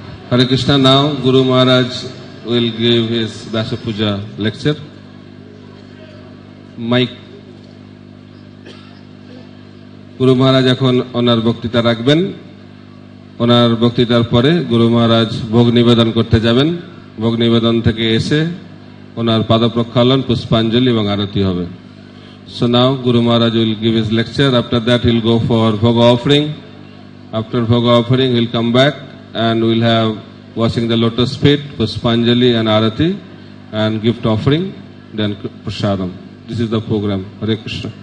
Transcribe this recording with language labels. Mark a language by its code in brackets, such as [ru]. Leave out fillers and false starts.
[en] Hare Krishna. Now Guru Maharaj will give his Vyasa Puja lecture. Mike. [bn] Guru Maharaj এখন ওনার বক্তৃতা রাখবেন। ওনার বক্তৃতার পরে গুরু মহারাজ ভোগ নিবেদন করতে যাবেন। ভোগ নিবেদন থেকে এসে ওনার পাদ প্রক্ষালন, পুষ্পাঞ্জলি এবং আরতি হবে। [en] So now Guru Maharaj will give his lecture. After that he will go for Bhoga offering. After Bhoga offering he will come back and we will have washing the lotus feet, Puspanjali and Arati and gift offering, then Prasadam. This is the program. Hare Krishna.